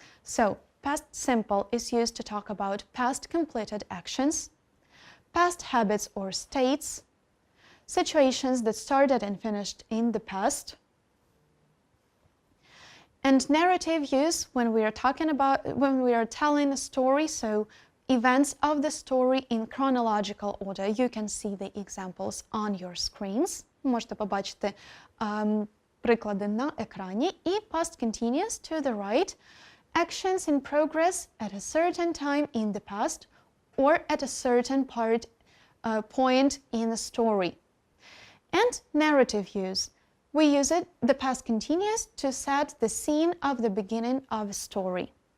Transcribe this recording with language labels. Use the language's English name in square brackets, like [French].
[English] So, past simple is used to talk about past completed actions, past habits or states, situations that started and finished in the past, and narrative use when we are telling a story, so events of the story in chronological order. You can see the examples on your screens. [Ukrainian] Можете побачити приклади на екрані. [English] І past continuous to the right. Actions in progress at a certain time in the past or at a certain point in the story. And narrative use. We use the past continuous to set the scene of the beginning of a story.